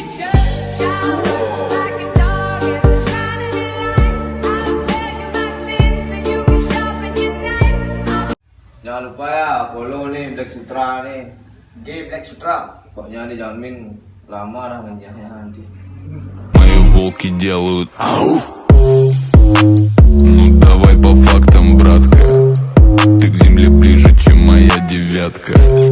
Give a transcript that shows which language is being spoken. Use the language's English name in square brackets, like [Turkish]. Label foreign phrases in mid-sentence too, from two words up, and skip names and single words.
[Indonesian] Jangan lupa ya follow nih Black Sutra nih. G Black Sutra. Pokoknya dijamin lama dah menjahnya nanti. [Russian] Мои волки делают ау. Ну давай по фактам, братка. Ты к земле ближе, чем моя девятка.